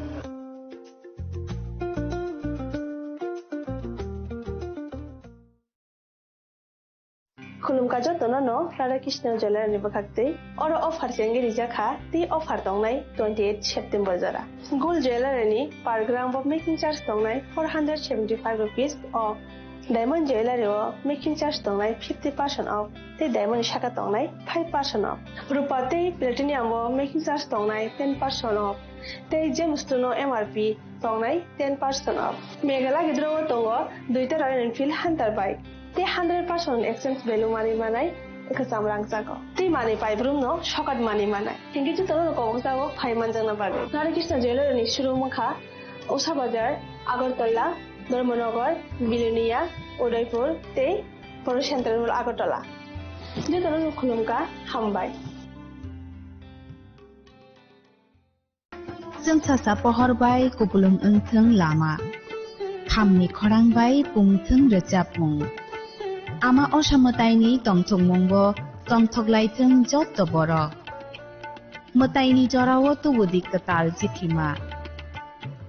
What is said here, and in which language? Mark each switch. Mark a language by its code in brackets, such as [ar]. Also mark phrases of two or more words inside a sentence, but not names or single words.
[trp] खुलुमकाजो तोनो राधा कृष्ण ज्वेलर नि बखाक्ते और ऑफर चेंगे रिजाखा ती ऑफर दंनाय 28 सेप्टेम्बर जरा [en] gold jeweller [trp] नि [en] per gram of making charge [trp] दंनाय 475 [en] rupees of diamond jeweller making charge [trp] दंनाय 50% ऑफ ते डायमंड शाखा दंनाय 5% ऑफ रुपा ते [en] platinum making [trp] चार्ज दंनाय 10% ऑफ ते जेमस्टोनो एमआरपी दंनाय 10% ऑफ मेघाला गिद्रो दंगो दुइटा रॉयल एनफील्ड हंटर बाइक ते 100% [en] exchange value [trp] मानि मानाय एकजाम रांचाको ते मानि पाइब्रुम नो शकट मानि मानाय थिंकि तो तनो को जागो फाइमान जना बागे राधा कृष्ण ज्वेलर नि शुरू मखा उषा बाजार आगरतला धर्मनगर बिलोनिया उदयपुर ते पर सेंटर आगरतला जे तनो खुलुमका हामबाय जों सासा पहरबाय कुबुलुम ओंथों लामा खामनि खरांबाय बुंथों रोजाबमुं आमा असामतायनि तमथंमंबो तमथगलायथों जत बर मतायनि जराव तुबुदि कताल जिखिमा